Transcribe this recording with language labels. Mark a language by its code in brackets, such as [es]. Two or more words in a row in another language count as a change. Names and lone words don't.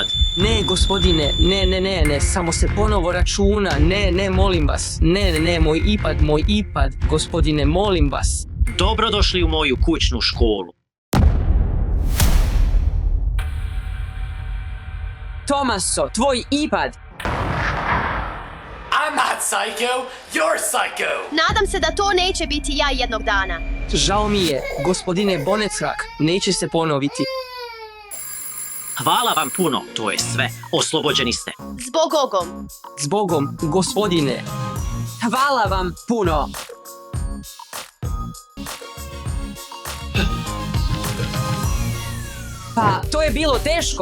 [hr] Ne, gospodine, ne, samo se ponovo računa. Ne, molim vas. Ne, moj ipad, gospodine, molim vas. Dobrodošli u moju kućnu školu. Tomaso, tvoj ipad. [en] I'm not psycho, you're psycho. [hr] Nadam se da to neće biti ja jednog dana. Žao mi je, gospodine Bonekrak, neće se ponoviti. Hvala vam puno, to je sve. Oslobođeni ste. Zbogom. Zbogom, gospodine. Hvala vam puno. Pa, to je bilo teško.